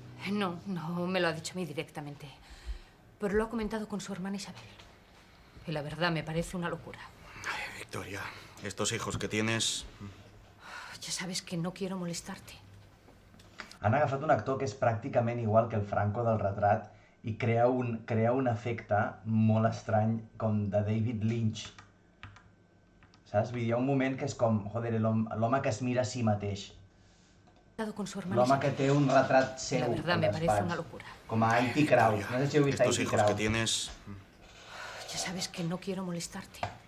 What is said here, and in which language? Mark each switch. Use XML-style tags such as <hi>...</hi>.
<es>No me lo ha dicho a mí directamente. Pero lo ha comentado con su hermana Isabel. Y la verdad me parece una locura. Ay, Victoria, estos hijos que tienes... Ya sabes que no quiero molestarte.</es> <ca>Han agafat un actor que és pràcticament igual que el Franco del retrat i crea un efecte molt estrany com de David Lynch. Saps? Hi ha un moment que és com, joder, l'home que es mira a si mateix. L'home que té un retrat seu al despatx. Com a I.T. Crowd. No sé si heu vist I.T. Crowd.</ca> <es>Ya sabes que no quiero molestarte.</es>